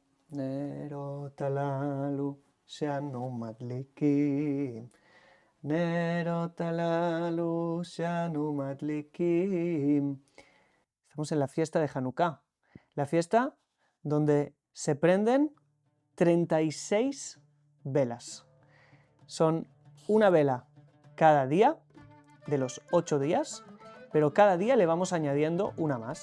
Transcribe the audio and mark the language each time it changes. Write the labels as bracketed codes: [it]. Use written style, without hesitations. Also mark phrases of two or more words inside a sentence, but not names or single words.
[he] נרות הללו שאנו מדליקים. נרות הללו שאנו מדליקים. [es] Estamos en la fiesta de Hanukkah, la fiesta donde se prenden 36 velas. Son una vela cada día, de los 8 días, pero cada día le vamos añadiendo una más.